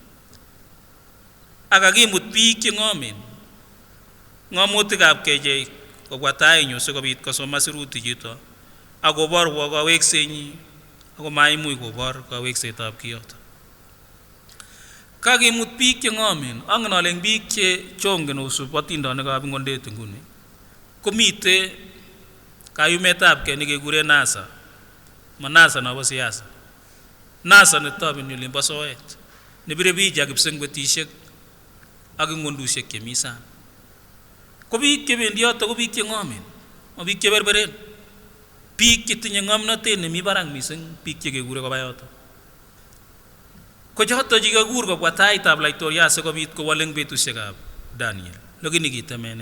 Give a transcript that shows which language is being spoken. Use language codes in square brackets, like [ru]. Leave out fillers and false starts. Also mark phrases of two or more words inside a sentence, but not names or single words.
[kln] Akakimut biik che ng'omen, ng'omutikab kechei kobwa tainyu sikobit kosoman sirutik chuto akoborwo kaweksenyi ako maimuch kobor kaweksetab kiyoto. Kakimut biik che ng'omen. Angen ale eng biik che chongen osub atindonikab ng'ondet nguni komite kayumetab kei nekekure NASA. Ma NASA nabo siasa. NASA netobeni olimbo soet, nebire picha kipsengwetishek ak ng'ondushek chemi sang. Ko biik chebendi yoto ko biik che ng'omen, ma biik cheberberen. Biik chetinye ng'omnotet nemi barak mising, biik chekekure koba yoto. Ko choto chikakur kobwa taitab laitoriat sikobit kowol eng betusiekab Daniel, lakini kitemene.